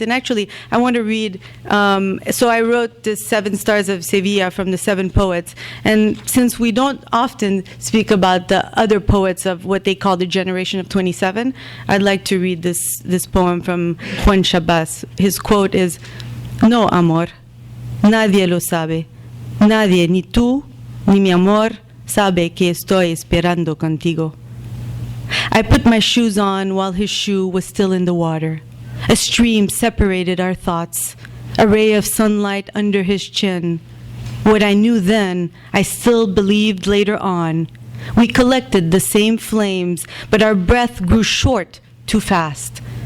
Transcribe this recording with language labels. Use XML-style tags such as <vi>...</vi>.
<en>And actually, I want to read, so I wrote this 7 Stars of Sevilla from the 7 poets. And since we don't often speak about the other poets of what they call the generation of 27, I'd like to read this poem from Juan Chabas. His quote is,</en> <es>"No, amor, nadie lo sabe. Nadie, ni tú, ni mi amor, sabe que estoy esperando contigo."</es> <en>I put my shoes on while his shoe was still in the water. A stream separated our thoughts, a ray of sunlight under his chin. What I knew then, I still believed later on. We collected the same flames, but our breath grew short too fast.</en>